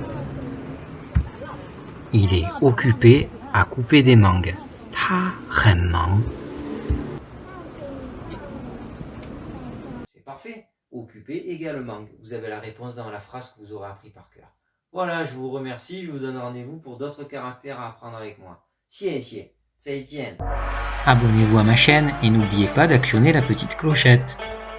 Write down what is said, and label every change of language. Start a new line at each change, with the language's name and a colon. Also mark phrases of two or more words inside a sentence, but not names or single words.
French: Il est occupé à couper des mangues.
Chinese: 他很忙.
French: C'est parfait. Occupé égale mangue. Vous avez la réponse dans la phrase que vous aurez appris par cœur. Voilà, je vous remercie. Je vous donne rendez-vous pour d'autres caractères à apprendre avec moi.
Chinese: 谢谢，再见.
French: Abonnez-vous à ma chaîne et n'oubliez pas d'actionner la petite clochette.